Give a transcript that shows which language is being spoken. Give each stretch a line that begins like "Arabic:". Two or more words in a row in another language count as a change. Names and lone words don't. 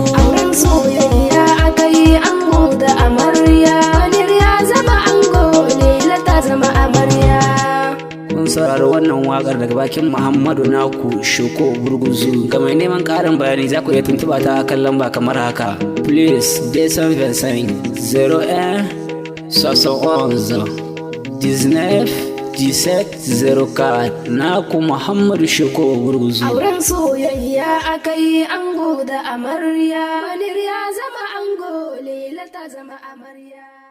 Hausa: Auren soyayya aka yi ango da amarya, Manir ya zama ango, Laila ta zama amarya. Kun saurari wannan waƙar daga bakin Muhammadu Naku Shoko Gurguzu. Ga mai neman ƙarin bayani za ku iya tuntuɓa ta kan lamba kamar haka.
French: Please, deux cent vingt-cinq, zéro un, soixante-onze, dix-neuf, dix-sept, zéro quatre.
Hausa: Naku Muhammadu Shoko Gurguzu. Auren soyayya aka yi ango da amarya. Manir ya zama ango, Laila ta zama amarya.